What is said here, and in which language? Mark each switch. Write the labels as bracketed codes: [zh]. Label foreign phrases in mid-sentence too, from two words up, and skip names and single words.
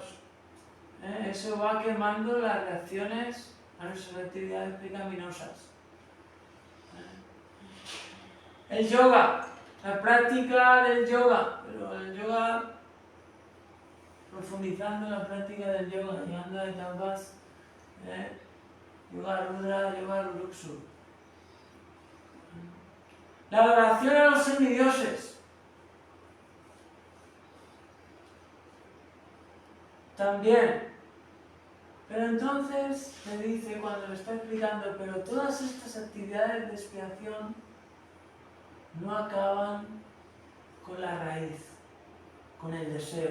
[es] Eso va quemando las reacciones a nuestras actividades pecaminosas. El yoga, la práctica del yoga, pero el yoga, profundizando en la práctica del yoga, llegando a etapas, [sa] योग रुद्र, योग रुरुक्षु. [es] La adoración a los semidioses. También. Pero entonces le dice, cuando le está explicando, pero todas estas actividades de expiación no acaban con la raíz, con el deseo.